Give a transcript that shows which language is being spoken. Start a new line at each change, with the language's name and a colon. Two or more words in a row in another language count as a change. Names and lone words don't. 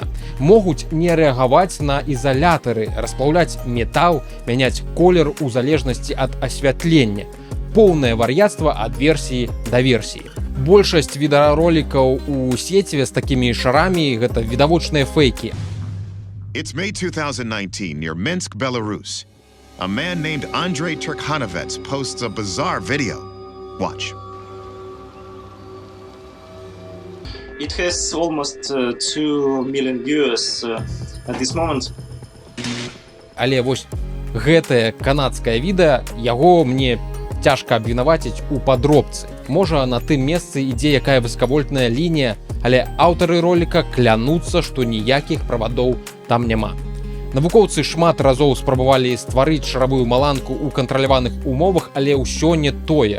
Belarusian: Могуць не рэагаваць на ізалятары, расплаўляць метал, мяняць колер у залежнасці ад асвятлення. поўнае вар'яцтва ад версіі да версіі. Большасць відэаролікаў у сеціве з такімі шарамі гэта відавочныя фейкі.
English: It's May 2019 near Minsk, Belarus. A man named Andrei Turkhanovets posts a bizarre video. Watch. It has almost 2 million viewers at this moment.
Belarusian: Але вось гэтае канадскае відэа, яго мне цяжка абвінаваціць у падробцы. Можа, на тым месцы ідзе якая высакавольтная лінія, але аўтары роліка клянуцца, што ніякіх правадоў там няма. Навукоўцы шмат разоў спрабавалі стварыць шаравую маланку ў кантраляваных умовах, але ўсё не тое.